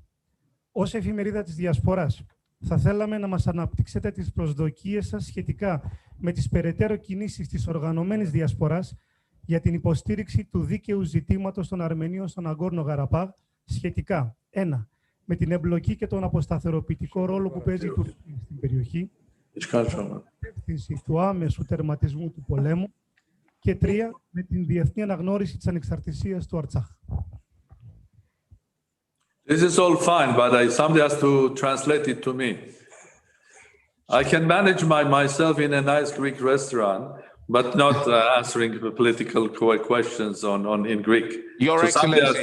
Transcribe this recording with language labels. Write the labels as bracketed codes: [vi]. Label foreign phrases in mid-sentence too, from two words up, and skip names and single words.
[el] Ως εφημερίδα της διασποράς, θα θέλαμε να μας αναπτύξετε τις προσδοκίες σας σχετικά με τις περαιτέρω κινήσεις της οργανωμένης διασποράς για την υποστήριξη του δίκαιου ζητήματος των Αρμενίων στον Ναγκόρνο-Καραμπάχ σχετικά 1. Με την εμπλοκή και τον αποσταθεροποιητικό ρόλο που παίζει η Τουρκία στην περιοχή, την του άμεσου τερματισμού του πολέμου και 3. Με την διεθνή αναγνώριση της ανεξαρτησίας του Αρτσάχ. [en] This is all fine, but somebody has to translate it to me. I can manage myself in a nice Greek restaurant, but not answering political questions in Greek. Your so somebody has